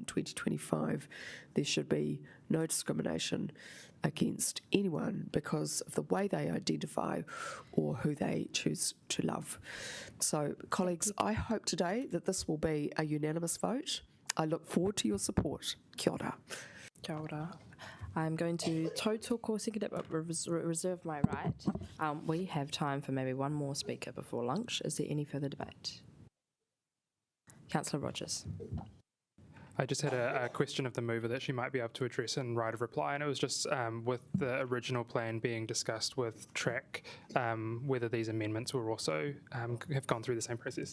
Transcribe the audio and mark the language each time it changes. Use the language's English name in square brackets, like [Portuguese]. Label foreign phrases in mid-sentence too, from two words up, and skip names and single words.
[English] 2025, there should be no discrimination against anyone because of the way they identify or who they choose to love. So, colleagues, I hope today that this will be a unanimous vote. I look forward to your support. [Māori] Kia ora. Kia ora. [English] I'm going to total kōsekere but reserve my right. We have time for maybe one more speaker before lunch. Is there any further debate? Councillor Rogers. I just had a question of the mover that she might be able to address in right of reply, and it was just with the original plan being discussed with TRAC, whether these amendments were also have gone through the same process.